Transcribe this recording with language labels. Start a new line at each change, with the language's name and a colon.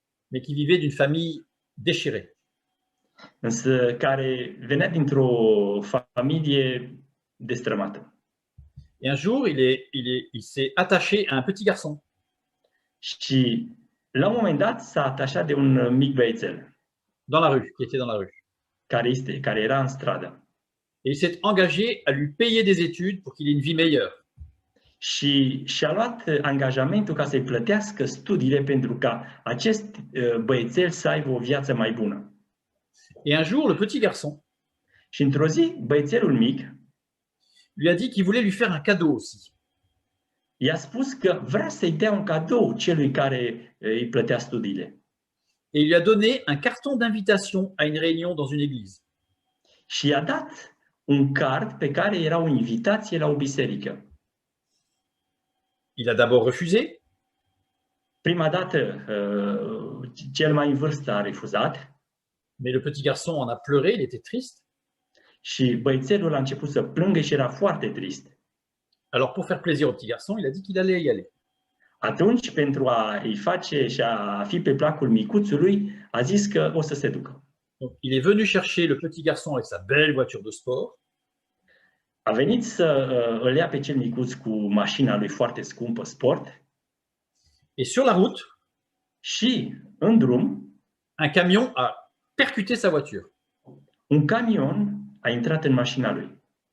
French: mais qui vivait d'une famille déchirée.
Romanian: însă care venea dintr-o familie destrămată.
French: Et un jour, il s'est attaché à un petit garçon.
Romanian: Și la un moment dat s-a atașat de un mic băiețel
French: Dans la rue, qui était dans la rue.
Romanian: care era în stradă.
French: Et il s'est engagé à lui payer des études pour qu'il ait une vie meilleure.
Romanian: Și și-a luat angajamentul ca să-i plătească studiile pentru ca acest băiețel să aibă o viață mai bună.
French: Et un jour, le petit garçon
Romanian: Și într-o zi, băiețelul mic
French: lui a dit qu'il voulait lui faire un cadeau aussi.
Romanian: i-a spus că vrea să-i dea un cadou celui care îi plătea studiile.
French: Et il lui a donné un carton d'invitation à une réunion dans une église.
Romanian: Și i-a dat un card pe care era o invitație la o biserică.
French: Il a d'abord refusé,
Romanian: Prima dată, cel mai în vârstă a refuzat
French: mais le petit garçon en a pleuré, il était triste.
Romanian: și băiețelul a început să plângă și era foarte trist.
French: Alors pour faire plaisir au petit garçon, il a dit qu'il allait y aller.
Romanian: Atunci, pentru a îi face și a fi pe placul micuțului, a zis că o să se ducă.
French: Donc, il est venu chercher le petit garçon avec sa belle voiture de sport.
Romanian: A venit să îl ia pe cel micuț cu mașina lui foarte scumpă, sport,
French: Et sur la route,
Romanian: și în drum,
French: un camion a percuté sa voiture.
Romanian: un camion a intrat în mașina lui.